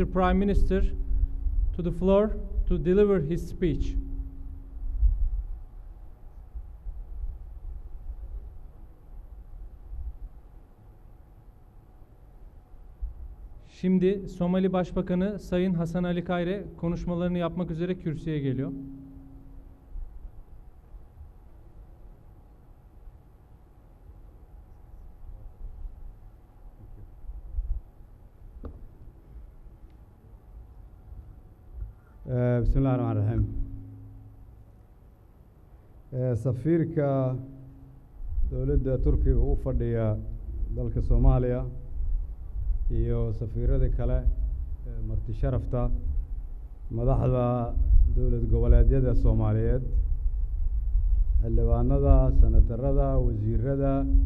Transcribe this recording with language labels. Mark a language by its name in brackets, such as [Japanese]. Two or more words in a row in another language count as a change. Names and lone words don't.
[English] Prime Minister to the floor to deliver his speech. [Turkish] Şimdi Somali Başbakanı Sayın Hasan Ali Kayre konuşmalarını yapmak üzere kürsüye geliyor. [Arabic] Bismillahirrahmanirrahim. [Somali] Safiirka dowladda Turkiga u fadhiya dalka Soomaaliya iyo safiirada kale marti sharafta madaxda dowlad goboleedyada Soomaaliyeed xildhibaanada senatarada wasiirada